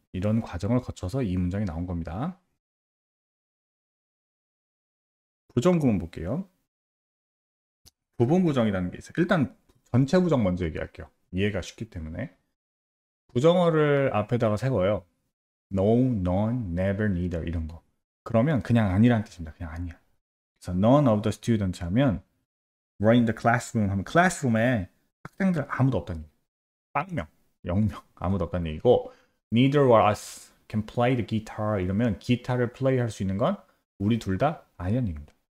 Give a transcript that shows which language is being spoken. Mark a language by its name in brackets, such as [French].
[Korean] 이런 과정을 거쳐서 이 문장이 나온 겁니다. 부정구문 볼게요. 부분 부정이라는 게 있어요. 일단 전체 부정 먼저 얘기할게요. 이해가 쉽기 때문에. 부정어를 앞에다가 세워요. [English] No, none, never, neither [Korean] 이런 거. 그러면 그냥 아니라는 뜻입니다. 그냥 아니야. 그래서 [English] none of the students [Korean] 하면 [English] were in the classroom [Korean] 하면 클래스룸에 학생들 아무도 없다는 얘기. 빵명, 0명 아무도 없다는 얘기고 [English] neither of us can play the guitar [Korean] 이러면 기타를 플레이할 수 있는 건 우리 둘 다 아니라는 얘기입니다.